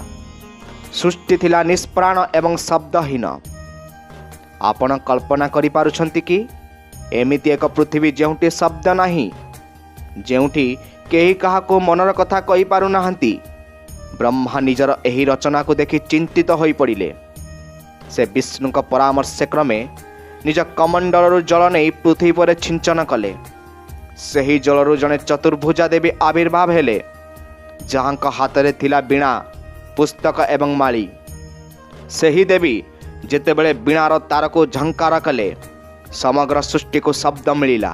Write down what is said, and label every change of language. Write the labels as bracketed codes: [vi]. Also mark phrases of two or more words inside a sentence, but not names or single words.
[or] ସୃଷ୍ଟି ଥିଲା ନିଷ୍ପ୍ରାଣ ଏବଂ ଶବ୍ଦହୀନ। ଆପଣ କଳ୍ପନା କରି ପାରୁଛନ୍ତି କି ଏମିତି ଏକ ପୃଥିବୀ ଯେଉଁଠି ଶବ୍ଦ ନାହିଁ, ଯେଉଁଠି କେହି କାହାକୁ ମନର କଥା କହି ପାରୁ ନାହାନ୍ତି। ବ୍ରହ୍ମା ନିଜର ଏହି ରଚନା କୁ ଦେଖି ଚିନ୍ତିତ ହୋଇ ପଡ଼ିଲେ। ସେ ବିଷ୍ଣୁ ଙ୍କ ପରାମର୍ଶ କ୍ରମେ ନିଜ କମଣ୍ଡଳରୁ ଜଳ ନେଇ ପୃଥିବୀ ପରେ ସିଞ୍ଚନ କଲେ। ସେହି ଜଳରୁ ଜଣେ ଚତୁର୍ଭୁଜା ଦେବୀ ଆବିର୍ଭାବ ହେଲେ, ଯାହାଙ୍କ ହାତ ଥିଲା ବୀଣା, ପୁସ୍ତକ ଏବଂ ମାଳୀ। ସେହି ଦେବୀ ଯେତେବେଳେ ବୀଣାର ତାର କୁ ଝଙ୍କାର କଲେ, ସମଗ୍ର ସୃଷ୍ଟି କୁ ଶବ୍ଦ ମିଳିଲା।